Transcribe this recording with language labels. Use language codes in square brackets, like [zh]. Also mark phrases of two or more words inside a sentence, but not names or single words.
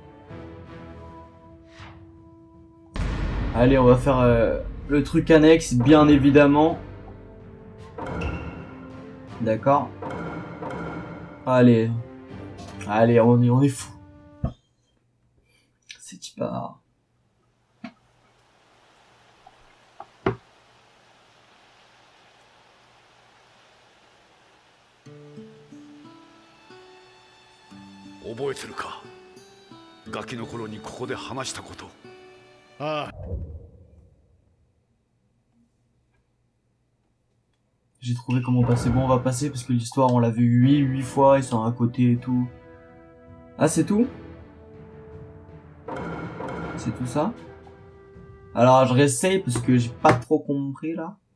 [fr] Allez, on va faire le truc annexe, bien évidemment. D'accord. Allez. Allez, on est fou. C'est pas... [ja] 覚えてるか、ガキの頃にここで話したこと。ああ。 [fr] J'ai trouvé comment passer. Bon, on va passer parce que l'histoire, on l'a vu 8 fois, ils sont à côté et tout. Ah, c'est tout? C'est tout ça? Alors, je réessaye parce que j'ai pas trop compris, là.